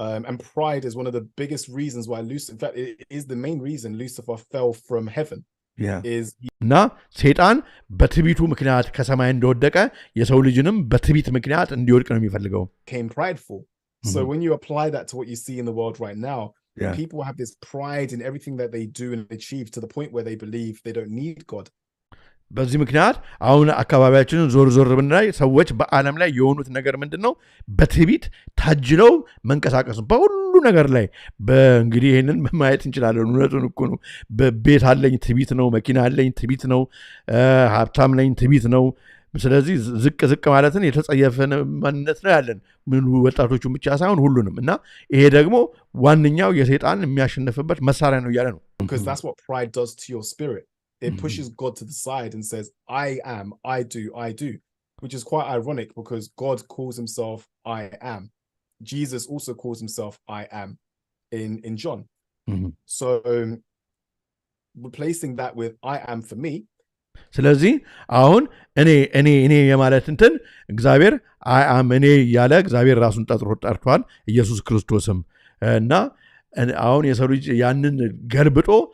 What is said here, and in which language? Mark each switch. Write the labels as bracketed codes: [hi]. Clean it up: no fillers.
[en] and pride is one of the biggest reasons why Lucifer in fact it is the main reason Lucifer fell from heaven [am] እና ሰይጣን በትቢቱ ምክንያት ከሰማይ እንደወደቀ የሰው ልጅንም በትቢት ምክንያት እንዲወድቅ ነው የሚፈልገው [en] came prideful so when you apply that to what you see in the world right now people have this pride in everything that they do and achieve to the point where they believe they don't need God [am] በዚህ ምክንያት አሁን አካባቢያችንን ዞር ብናይ ሰዎች በዓለም ላይ የሆኑት ነገር ምንድነው በትቢት ታጅለው መንቀሳቀስ በሁሉ ነገር ላይ በእንግዲህ ይሄንን ማየት እንችላለን እውነቱን እኮ ነው በቤት አለኝ ትቢት ነው መኪና አለኝ ትቢት ነው ሀብታም ነኝ ትቢት ነው ስለዚህ ዝቅ ማለትን የተጸየፈን ማንነት ነው ያለን ምን ወጣቶቹን ብቻ ሳይሆን ሁሉንም እና ይሄ ደግሞ ዋንኛው የሰይጣን የሚያሸንፍበት መሳሪያ ነው ያለ ነው [en] because that's what pride does to your spirit it pushes God to the side and says I am I do which is quite ironic because God calls himself I am Jesus also calls himself I am in John so replacing that with I am for me [am] ስለዚህ አሁን እኔ የማለት እንትን እግዚአብሔር አይ አም እኔ ያለ እግዚአብሔር ራሱን ጠርቷል ኢየሱስ ክርስቶስም እና አሁን የሰው ልጅ ያንን ገልብጦ